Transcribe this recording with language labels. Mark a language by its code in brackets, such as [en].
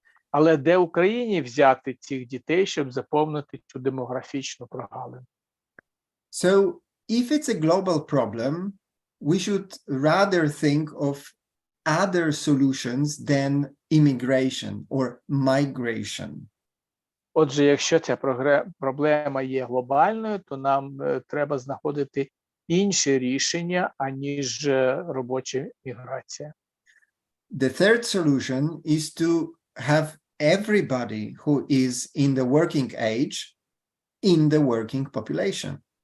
[uk] Але де Україні взяти цих дітей, щоб заповнити цю демографічну прогалину? [en] So if it's a global problem, we should rather think of other solutions than immigration or migration. [uk] Отже, якщо ця проблема є глобальною, то нам треба знаходити інші рішення, аніж робоча міграція. [en] The third solution is to have everybody who is in the working age in the working population.